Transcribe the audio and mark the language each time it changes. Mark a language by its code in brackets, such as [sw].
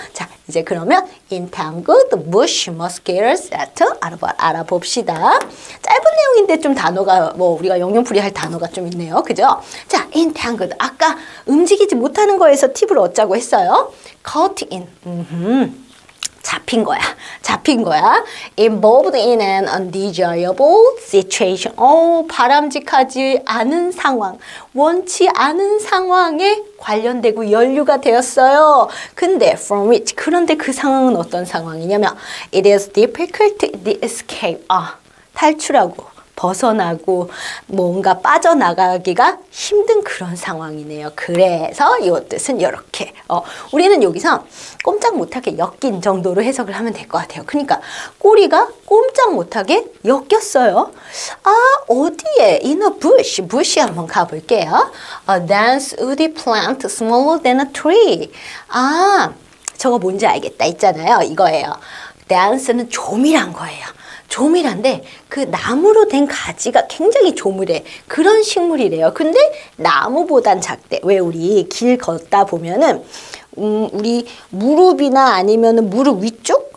[ko] 자, 이제 그러면 [en] entangled bush mosquito settle [ko] 알아봅시다. 짧은 내용인데 좀 단어가, 우리가 영영풀이 할 단어가 좀 있네요. 그죠? 자, entangled. 아까 움직이지 못하는 거에서 팁을 얻자고 했어요. [en] caught in. [ko] 잡힌 거야. [en] involved in an undesirable situation. [ko] 바람직하지 않은 상황, 원치 않은 상황에 관련되고 연루가 되었어요. 그런데 그 상황은 어떤 상황이냐면, [en] it is difficult to escape. [ko] 탈출하고, 벗어나고 뭔가 빠져나가기가 힘든 그런 상황이네요. 그래서 이 뜻은 이렇게. 우리는 여기서 꼼짝 못하게 엮인 정도로 해석을 하면 될 것 같아요. 그러니까 꼬리가 꼼짝 못하게 엮였어요. 어디에? [en] In a bush [ko] 한번 가볼게요. [en] A dense woody plant smaller than a tree. [ko] 저거 뭔지 알겠다 있잖아요. 이거예요. dense는 조밀한 거예요. 조밀한데 그 나무로 된 가지가 굉장히 조밀해. 그런 식물이래요. 근데 나무보단 작대. 왜 우리 길 걷다 보면은 우리 무릎이나 아니면은 무릎 위쪽?